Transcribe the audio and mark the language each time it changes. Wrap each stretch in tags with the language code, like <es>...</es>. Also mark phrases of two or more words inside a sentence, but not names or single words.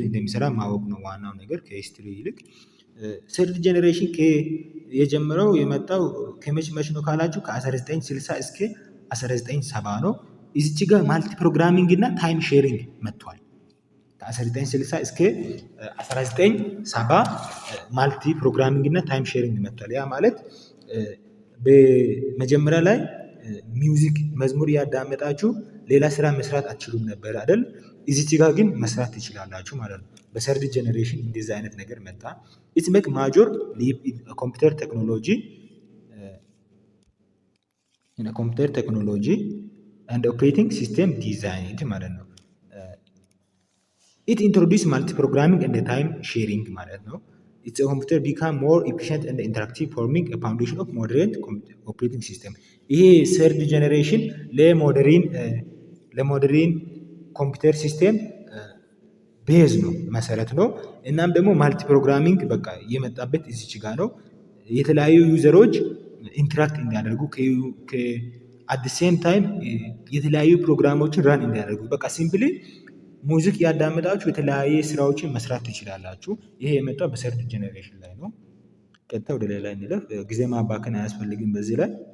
<am>እንደሚሰራ ማወቅ ነው ዋናው ነገር ከሂስትሪ ይልቅ።</am> <en>third generation</en> <am>የጀመረው የመጣው ከመች ነው ካላችሁ ከ1960 እስከ 1970 ነው። እዚች ጋር</am> <en>multi programming</en> <am>እና</am> <en>time sharing</en> <am>መጥቷል። ከ1960 እስከ 1970</am> <en>multi programming</en> <am>እና</am> <en>time sharing</en> <am>መጥቷል። ያ ማለት በመጀመሪያ ላይ ሚውዚክ መዝሙር ያዳመጣችሁ ሌላ ስራ መስራት አትችሉም ነበር አይደል? እዚች ጋር ግን መስራት ትችላላችሁ ማለት ነው። በሰርድ ጀነሬሽን እንደዚህ አይነት ነገር መጣ።</am> <en>it's make major leap in computer technology and operating system design</en> <am>ማለት ነው።</am> <en>it introduce multi programming and time sharing</en> <am>ማለት ነው።</am> <en>its computer become more efficient and interactive forming a foundation of modern operating system። ይሄ third generation modern computer system</en> <am>ቤዝ ነው መሰረት ነው። እናም ደግሞ</am> <en>multi programming</en> <am>በቃ የመጣበት እዚች ጋር ነው። የተለያዩ ዩዘሮች ኢንተራክት እንዲያደርጉ</am> <en>at the same time</en> <am>የተለያዩ ፕሮግራሞችን ራን እንዲያደርጉ በቃ</am> <en>simply music</en> <am>ያዳመጣችሁ የተለያየ ስራዎችን መስራት ትችላላችሁ። ይሄ የመጣው</am> <en>third generation</en> <am>ላይ ነው። ቀጥታ ወደ ሌላ እንለፍ፣ ጊዜ ማባከን አያስፈልግም። በዚህ ላይ</am>